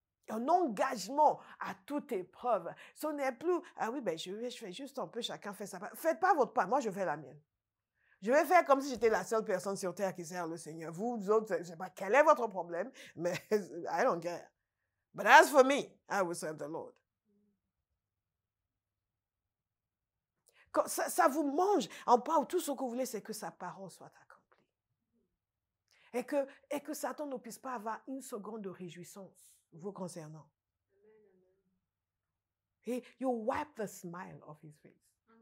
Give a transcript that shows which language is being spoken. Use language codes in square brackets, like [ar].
[fr] Un engagement à toute épreuve. Ce n'est plus, ah oui, ben je fais juste un peu, chacun fait sa part. Faites pas votre part, moi je fais la mienne. Je vais faire comme si j'étais la seule personne sur terre qui sert le Seigneur. Vous autres, je ne sais pas quel est votre problème, mais [en] I don't care. But as for me, I will serve the Lord. [fr] Ça vous mange. En part, tout ce que vous voulez, c'est que sa parole soit accomplie. Et que Satan ne puisse pas avoir une seconde de réjouissance vous concernant. [en] Et you wipe the smile off his face.